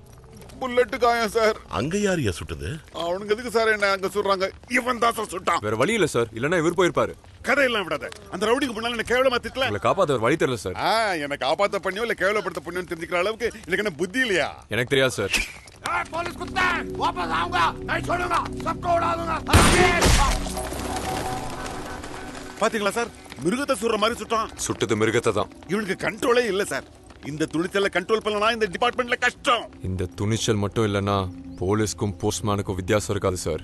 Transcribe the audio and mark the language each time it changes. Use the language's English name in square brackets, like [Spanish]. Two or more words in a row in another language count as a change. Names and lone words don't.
[Tamil] புல்லட் காயம் சார். அங்க யாரையா சுட்டது? அவனுக்கு எதுக்கு சார் என்ன அங்க சுடுறாங்க? இவன் தான் சார் சுட்டான். வேற வழி இல்ல சார், இல்லனா இவர் போயிருப்பாரு. கதையெல்லாம் விடாத. அந்த ரவுடிக்கு முன்னால என்ன கேவலமா திட்டல. உங்களை காப்பாத்த ஒரு வழி தெரியல சார். என்ன காப்பாத்த பண்ணியோ இல்ல கேவலப்படுத்த பண்ணியோ தெரிஞ்சுக்கிற அளவுக்கு எனக்கு என்ன புத்தி இல்லையா? எனக்கு தெரியாது சார். [Hindi] पुलिस कुत्ते, वापस आऊंगा, नहीं छोड़ूंगा, सबको उड़ा दूंगा. [Tamil] பாத்தீங்களா சார், மிருகத்தை சுடுற மாதிரி சுட்டான். சுட்டது மிருகத்தை தான். இவனுக்கு கண்ட்ரோலே இல்ல சார். இந்த துணிச்சலை கண்ட்ரோல் பண்ணனா இந்த டிபார்ட்மெண்ட்ல கஷ்டம். இந்த துணிச்சல் மட்டும் இல்லனா போலீஸ்க்கும் போஸ்ட்மேனுக்கும் வித்தியாசம் இருக்காது சார்.